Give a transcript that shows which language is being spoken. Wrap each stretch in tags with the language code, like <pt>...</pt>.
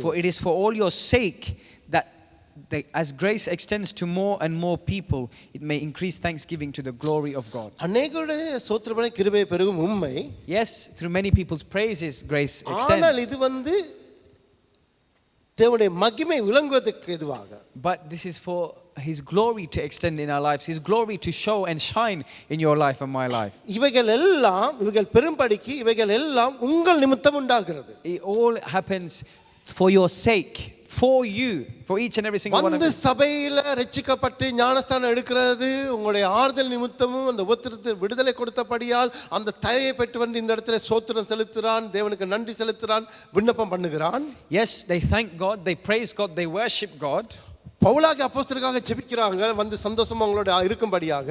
<en>For it is for all your sake that as grace extends to more and more people, it may increase thanksgiving to the glory of God.</en> <ta>அநேகருடைய சோத்திரப்படி கிருபை பெருகும் உண்மை.</ta> <en>Yes, through many people's praises grace extends.</en> <ta>ஆனால் இது வந்து தேவனுடைய மகிமை விளங்குவதற்கு எதுவாக.</ta> <en>But this is for his glory to extend in our lives, his glory to show and shine in your life and my life.</en> <ta>இவைகள் பெரும்படிக்கு இவைகள் எல்லாம் உங்கள் நிமித்தம் உண்டாகிறது.</ta> <en>It all happens for your sake, for you, for each and every single one of you.</en> <ta>வந்து சபையில ரட்சிக்கப்பட்டு ஞானஸ்தானம் எடுக்கிறது உங்களுடைய ஆறுதல் நிமித்தமும் அந்த உபத்திரத்தில் விடுதலை கொடுத்தபடியால் அந்த தயவை பெற்று வந்து இந்த இடத்துல ஸ்தோத்திரம் செலுத்துறான், தேவனுக்கு நன்றி செலுத்துறான், விண்ணப்பம் பண்ணுகிறான்.</ta> <en>Yes, they thank God, they praise God, they worship God.</en> <ta>பவுலாகிய அப்போஸ்தலருக்காக ஜெபிக்கிறாங்க வந்து சந்தோஷமா அவங்களோட இருக்கும்படியாக.</ta>